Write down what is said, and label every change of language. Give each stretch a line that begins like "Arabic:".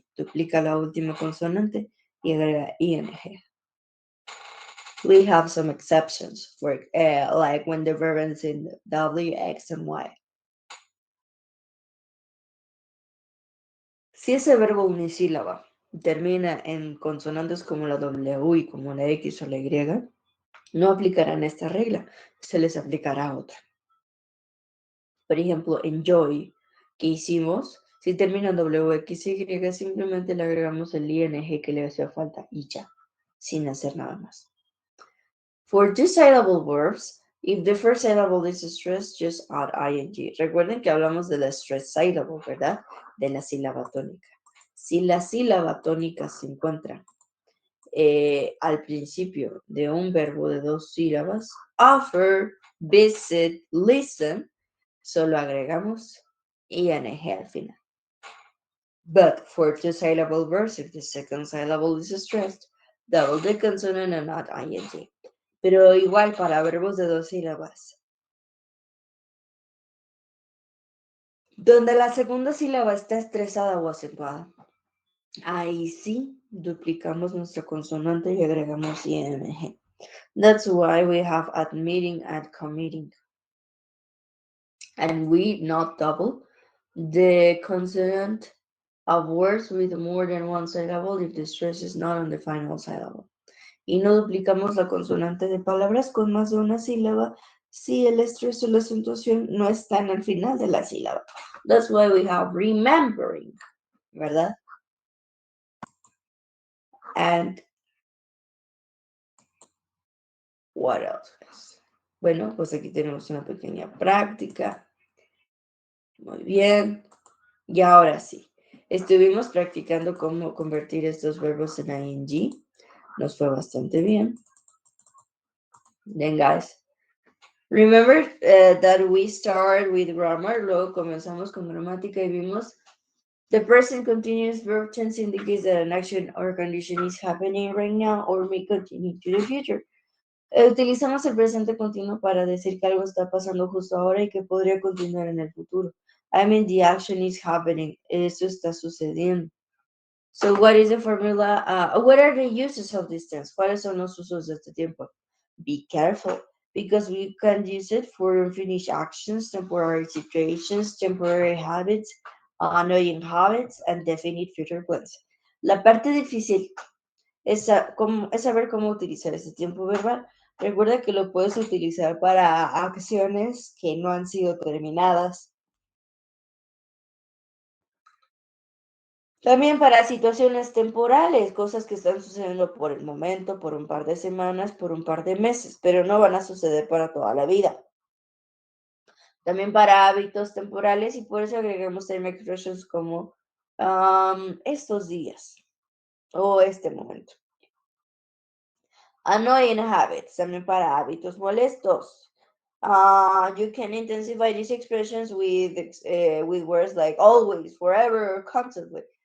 Spanish: Duplica la última consonante y agrega ing.
English: We have some exceptions, for like when the verb ends in W, X, and Y.
Spanish: Si ese verbo unisílaba termina en consonantes como la W y como la X o la Y, no aplicarán esta regla, se les aplicará otra. Por ejemplo, enjoy, que hicimos, si termina en WXY, simplemente le agregamos el ing que le hacía falta y ya, sin hacer nada más.
English: For two-syllable verbs, if the first syllable is stressed, just add ing.
Spanish: Recuerden que hablamos de la stressed syllable, ¿verdad? De la sílaba tónica. Si la sílaba tónica se encuentra al principio de un verbo de dos sílabas, offer, visit, listen, solo agregamos ing al final.
English: But for two-syllable verbs, if the second syllable is stressed, double the consonant and not ing.
Spanish: Pero igual para verbos de dos sílabas, donde la segunda sílaba está estresada o acentuada, ahí sí duplicamos nuestra consonante y agregamos ing.
English: That's why we have admitting and committing. And we not double the consonant of words with more than one syllable if the stress is not on the final syllable.
Spanish: Y no duplicamos la consonante de palabras con más de una sílaba si el estrés o la acentuación no están al final de la sílaba.
English: That's why we have remembering, ¿verdad? And what else?
Spanish: Bueno, pues aquí tenemos una pequeña práctica. Muy bien. Y ahora sí, estuvimos practicando cómo convertir estos verbos en ing. Nos fue bastante bien.
English: Then, guys, Remember that we start with grammar,
Spanish: luego comenzamos con gramática y vimos
English: the present continuous verb tense indicates that an action or condition is happening right now or may continue to the future.
Spanish: Utilizamos el presente continuo para decir que algo está pasando justo ahora y que podría continuar en el futuro.
English: I mean, the action is happening.
Spanish: Esto está sucediendo.
English: So, what is the formula? What are the uses of this tense?
Spanish: ¿Cuáles son los usos de este tiempo?
English: Be careful, because we can use it for unfinished actions, temporary situations, temporary habits, annoying habits, and definite future plans.
Spanish: La parte difícil es saber cómo utilizar ese tiempo verbal. Recuerda que lo puedes utilizar para acciones que no han sido terminadas. También para situaciones temporales, cosas que están sucediendo por el momento, por un par de semanas, por un par de meses, pero no van a suceder para toda la vida. También para hábitos temporales y por eso agregamos time expressions como estos días o este momento.
English: Annoying habits,
Spanish: también para hábitos molestos.
English: You can intensify these expressions with words like always, forever, or constantly.